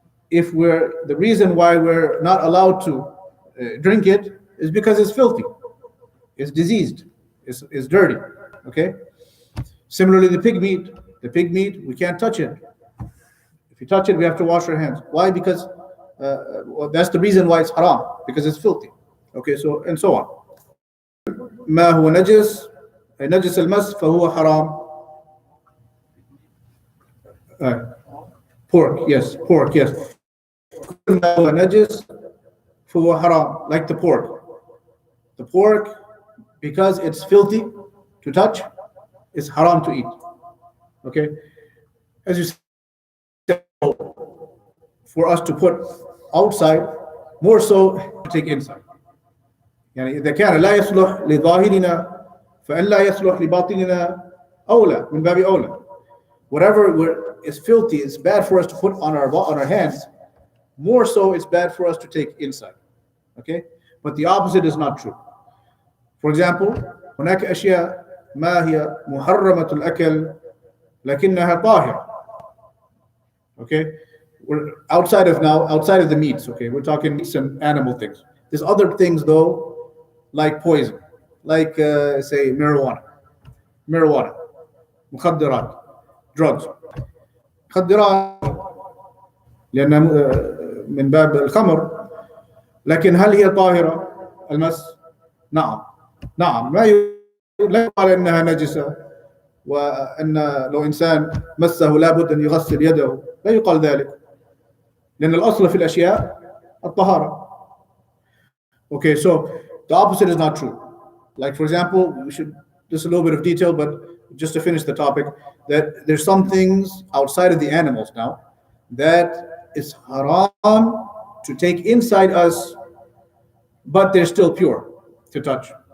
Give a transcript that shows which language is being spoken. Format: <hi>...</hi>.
<en>If the reason why we're not allowed to drink it is because it's filthy, it's diseased, it's dirty. Okay. Similarly, the pig meat, we can't touch it. If you touch it, we have to wash our hands. Why? Because well, that's the reason why it's haram, because it's filthy. Okay, so and so on.</en> <ar>ما هو نجس نجس المس فهو حرام.</ar> <en>Pork, yes.</en> <ar>ما هو نجس فهو حرام,</ar> <en>like the pork. The pork, because it's filthy to touch, it's haram to eat. Okay, as you said, for us to put outside, more so to take inside.</en> <ar>يعني إذا كان لا يصلح لظاهرنا فإن لا يصلح لباطننا أولى من باب أولى.</ar> <en>Whatever is filthy is bad for us to put on our hands. More so, it's bad for us to take inside. Okay, but the opposite is not true. For example,</en> <ar>هناك أشياء ما هي محرمة الأكل لكنها طاهرة.</ar> <en>Okay, we're outside of the meats. Okay, we're talking meats and animal things. There's other things though, like poison, like say marijuana, مخدرات, drugs.</en> <ar>مخدرات لأنها من باب الخمر، لكن هل هي طاهرة المس؟ نعم لا يقال أنها نجسة وأن لو إنسان مسه لابد أن يغسل يده، لا يقال ذلك، لأن الأصل في الأشياء الطهارة.</ar> <en>Okay, so the opposite is not true. Like for example, we should just a little bit of detail, but just to finish the topic, that there's some things outside of the animals now that is haram to take inside us, but they're still pure to touch.</en>